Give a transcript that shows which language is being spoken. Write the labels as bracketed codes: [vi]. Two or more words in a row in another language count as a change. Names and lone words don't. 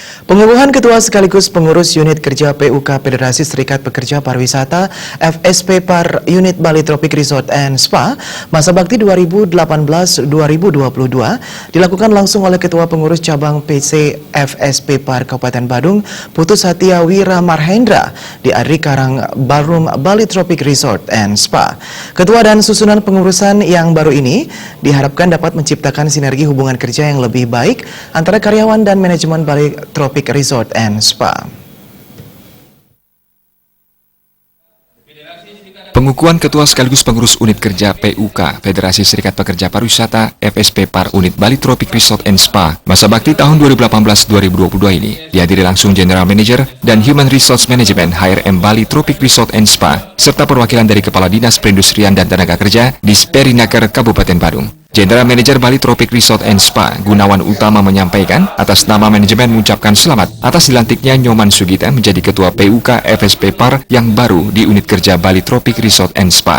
[id] Pengukuhan Ketua sekaligus Pengurus Unit Kerja PUK Federasi Serikat Pekerja Pariwisata FSP Par Unit Bali Tropic Resort and Spa masa bakti 2018-2022 dilakukan langsung oleh Ketua Pengurus Cabang PC FSP Par Kabupaten Badung Putu Satya Wira Marhendra di Adri Karang Ballroom Bali Tropic Resort and Spa. Ketua dan susunan pengurusan yang baru ini diharapkan dapat menciptakan sinergi hubungan kerja yang lebih baik antara karyawan dan manajemen Bali Tropic Resort and Spa. Pengukuhan Ketua sekaligus Pengurus Unit Kerja PUK Federasi Serikat Pekerja Pariwisata FSP Par Unit Bali Tropic Resort and Spa masa bakti tahun 2018-2022 ini dihadiri langsung [en] General Manager [id] dan [en] Human Resource Management [id] HRM Bali Tropic Resort and Spa serta perwakilan dari Kepala Dinas Perindustrian dan Tenaga Kerja di Perinaker Kabupaten Badung. [en] General Manager [id] Bali Tropic Resort and Spa, Gunawan Utama menyampaikan atas nama manajemen mengucapkan selamat atas dilantiknya Nyoman Sugita menjadi Ketua PUK FSP Par yang baru di Unit Kerja Bali Tropic Resort and Spa.